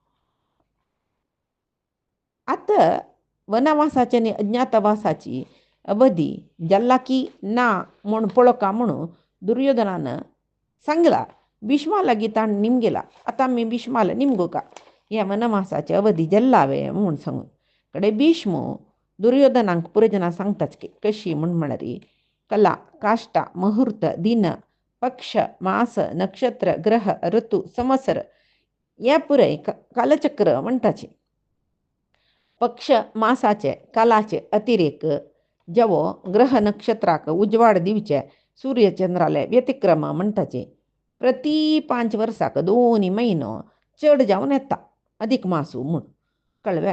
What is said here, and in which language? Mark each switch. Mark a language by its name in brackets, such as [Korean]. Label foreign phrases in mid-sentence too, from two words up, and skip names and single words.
[Konkani] आतां वनवासाची आनी अज्ञातवासाची अवधी जाल्ला की ना म्हूण पळोवका म्हणून दुर्योधनान सांगला. भीष्मा लागीं ताण निमगेला. आतां आमी भीष्माला निमगोवका ह्या वनवासाची अवधी जाल्ला हांवें म्हूण सांगून कडेन भीष्म दुर्योधनांक पुरजना सांगताच कशी म्हळ्यार कला काष्टा मुहूर्त दिन पक्ष मास नक्षत्र ग्रह ऋतू संवत्सर हे पुरय कालचक्र म्हणटाचे. पक्ष मासाचे कालाचे अतिरेक जेवो ग्रह नक्षत्राक उजवाड दिवचे सूर्यचंद्राले व्यतिक्रम म्हणटाचे. प्रति 5 वर्साक 2 म्हयनो चड जावन येता अधिक मासू म्हूण कळ्ळें.